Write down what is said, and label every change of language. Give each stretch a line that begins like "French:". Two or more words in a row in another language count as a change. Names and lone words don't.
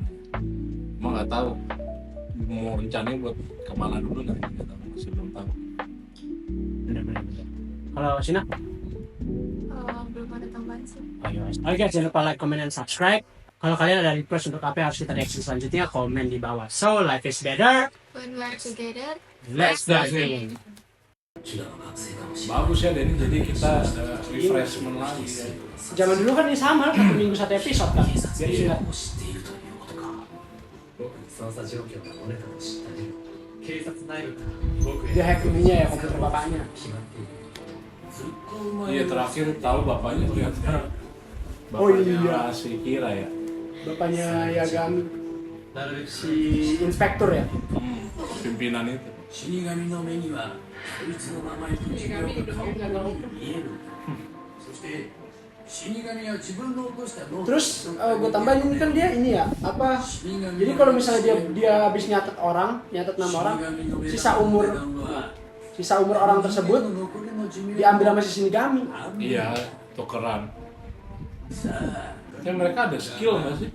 Indonesian: Emang nggak tahu mau rencananya buat kemana dulu, nanti nggak tahu, masih belum tahu. Benar-benar. Kalau Sina? Belum ada tambahan sih. Oke guys, jangan lupa
English: like, comment,
Indonesian: dan subscribe. Kalau kalian ada request untuk apa yang harus kita reaction selanjutnya, komen di bawah.
English: So, life is better. When we're together. Let's dive in.
Indonesian: Bagus ya Denny, jadi kita ada refreshment lagi ya. Zaman dulu kan ini sama, 1 minggu 1 episode kan. Jadi sudah.
Japanese: 捜査状況が漏れたと知ったり警察内部から僕
Indonesian: Dia
Japanese: へ
Indonesian: hack ininya ya, komputer bapaknya.
Japanese: 決まっている
Indonesian: Iya, terakhir tahu bapaknya ternyata Oh bapaknya iya. si Kira ya. Bapaknya Yagami,
Japanese: なるべく
Indonesian: si inspektur ya. Pimpinan itu.
Japanese: 死神の目にはこいつの名前と違う顔が見えるそして死神は自分の起こしたノート
Indonesian: Terus gue tambahin ini kan dia ini ya, apa? Jadi kalau misalnya dia habis nyatet nama orang, sisa umur orang tersebut diambil sama si Shinigami. Iya, tukeran. Ya mereka ada skill nggak sih?